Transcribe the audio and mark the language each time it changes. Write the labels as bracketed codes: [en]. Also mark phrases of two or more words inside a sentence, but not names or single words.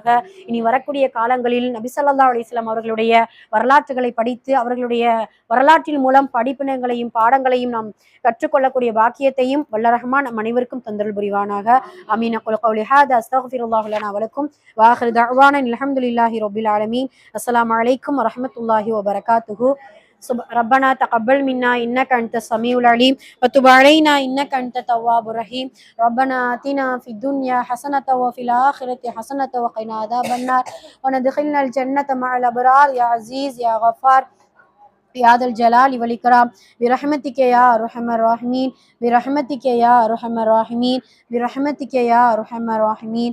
[ta] இனி வரக்கூடிய காலங்களில் நபி [ar] صلى الله عليه وسلم [ta] அவர்களுடைய வரலாற்றுகளை படித்து அவர்களுடைய வரலாற்றின் மூலம் படிப்பினங்களையும் பாடங்களையும் நாம் கற்றுக்கொள்ளக்கூடிய பாக்கியத்தையும் வல்ல ரஹ்மான் நம் அனைவருக்கும் தந்தல் புரிவானாக. ஆமீன். [ar] أقول قولي هذا أستغفر الله لنا ولكم وآخر دعوانا الحمد لله رب العالمين. السلام عليكم ورحمة الله وبركاته. ربنا تقبل منا إنك أنت السميع العليم وتب علينا إنك أنت التواب الرحيم. ربنا آتنا في الدنيا حسنة وفي الآخرة حسنة وقنا عذاب النار وندخلنا الجنة مع الأبرار يا عزيز يا غفار يا ذا الجلال والإكرام برحمتك يا أرحم الراحمين برحمتك يا أرحم الراحمين برحمتك يا أرحم الراحمين.